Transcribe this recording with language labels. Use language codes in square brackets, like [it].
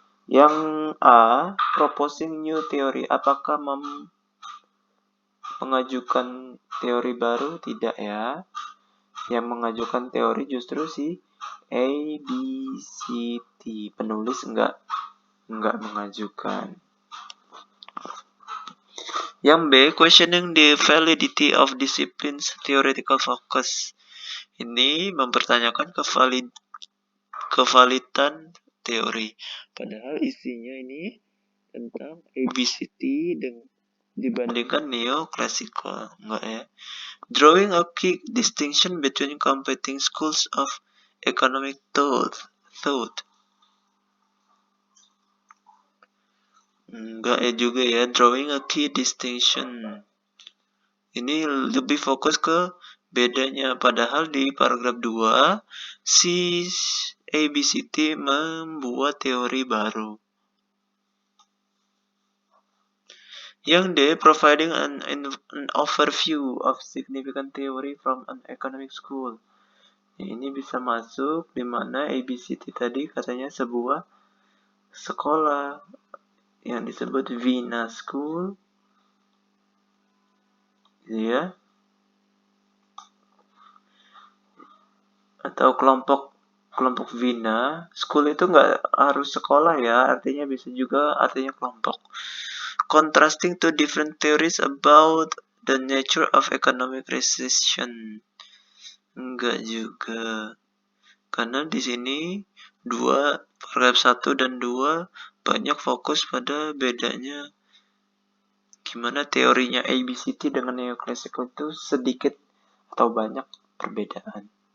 [id] Yang A, [en] proposing new theory, [id] apakah mengajukan teori baru? Tidak ya. Yang mengajukan teori justru si ABCD. Penulis enggak mengajukan. Yang B, [en] questioning the validity of disciplines theoretical focus. [id] Ini mempertanyakan kevalidan teori. Padahal isinya ini tentang ABCD dibandingkan neoclassical. Enggak ya. [en] Drawing a key distinction between competing schools of economic thought. [id] Enggak ya juga ya, [en] drawing a key distinction. [id] Ini lebih fokus ke bedanya. Padahal di paragraf 2, si ABCD membuat teori baru. Yang D, [en] providing an overview of significant theory from an economic school. [id] Ini bisa masuk di mana ABCD tadi katanya sebuah sekolah yang disebut Vina School, ya, atau kelompok Vina. School itu nggak harus sekolah ya, artinya bisa juga artinya kelompok. [en] Contrasting to different theories about the nature of economic recession. [id] Enggak juga, karena di sini paragraf 1 dan 2 banyak fokus pada bedanya. Gimana teorinya ABCD dengan neoclassical itu sedikit atau banyak perbedaan.